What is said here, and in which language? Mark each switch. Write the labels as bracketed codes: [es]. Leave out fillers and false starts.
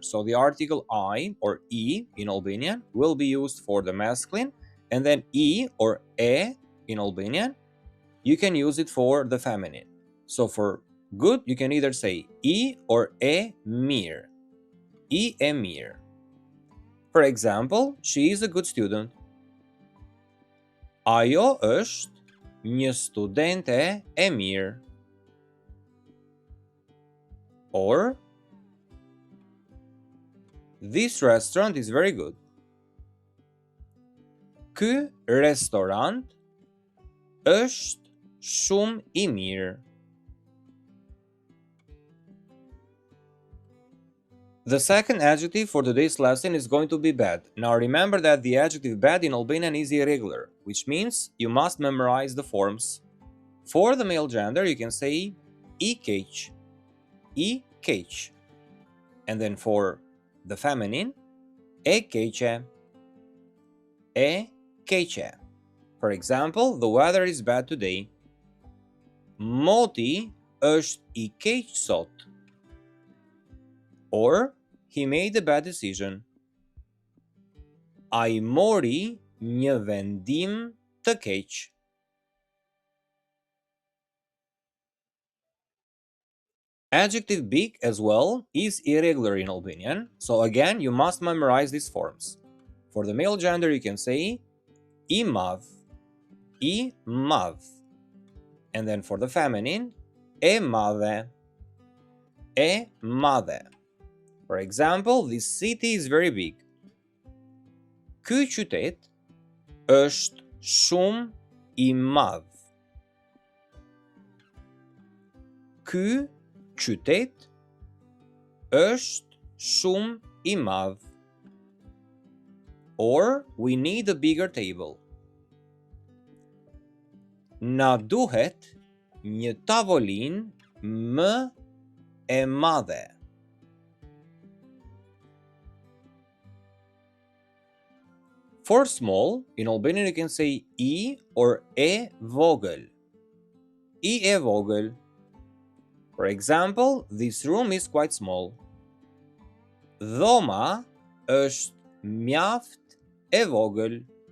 [en] So the article I or E in Albanian will be used for the masculine, and then E or E in Albanian, you can use it for the feminine. So for good, you can either say I or e mirë. [sq] I e mirë. [en] For example, she is a good student. [sq] Ajo është një studente e mirë. [en] Or, this restaurant is very good. [sq] Ky restorant është shumë I mirë. [en] The second adjective for today's lesson is going to be bad. Now remember that the adjective bad in Albanian is irregular, which means you must memorize the forms. For the male gender, you can say [sq] I keq, I keq. [en] And then for the feminine, [sq] e keqe, e keqe. [en] For example, the weather is bad today. [sq] Moti është I keq sot. [en] Or, he made a bad decision. [sq] Ai mori një vendim të keq. [en] Adjective big as well is irregular in Albanian, so again you must memorize these forms. For the male gender you can say [sq] I madh, I madh. [en] And then for the feminine, [sq] e madhe, e madhe. [en] For example, this city is very big. [sq] Ky qytet është shumë I madh. Ky qytet është shumë I madh. [en] Or, we need a bigger table. [sq] Na duhet një tavolinë më e madhe. [en] For small, in Albanian you can say I or e vogël. [sq] I e vogël. [en] For example, this room is quite small. [sq] Dhoma është mjaft e vogël.